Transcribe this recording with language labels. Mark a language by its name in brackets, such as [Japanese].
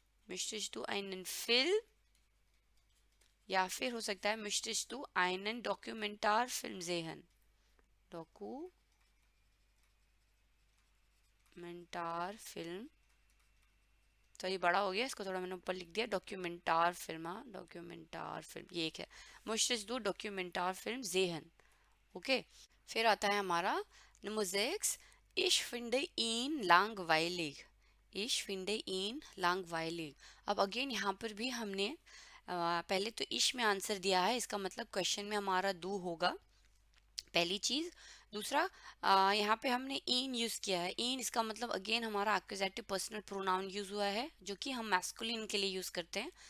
[German] möchtest du einen Film, [Hindi] या फिर हो सकता है [German] möchtest du einen Dokumentarfilm sehen, [Hindi] डॉक्यूमेंटार film, तो ये बड़ा हो गया, इसको थोड़ा मैंने ऊपर लिख दिया, डॉक्यूमेंटार फिल्म, हाँ, डॉक्यूमेंटार फिल्म, ये एक है [German] möchtest du Dokumentarfilm sehen, [Hindi] okay. फिर आता है हमारा number 6। [German] ich finde ihn langweilig, ich finde ihn langweilig। [Hindi] अब अगेन यहाँ पर भी हमने पहले तो इश में आंसर दिया है, इसका मतलब क्वेश्चन में हमारा दू होगा, पहली चीज। दूसरा, यहाँ पे हमने इन यूज किया है, इन इसका मतलब अगेन हमारा एक्यूजेटिव पर्सनल प्रोनाउन यूज हुआ है, जो कि हम मैस्कुलिन के लिए यूज करते हैं।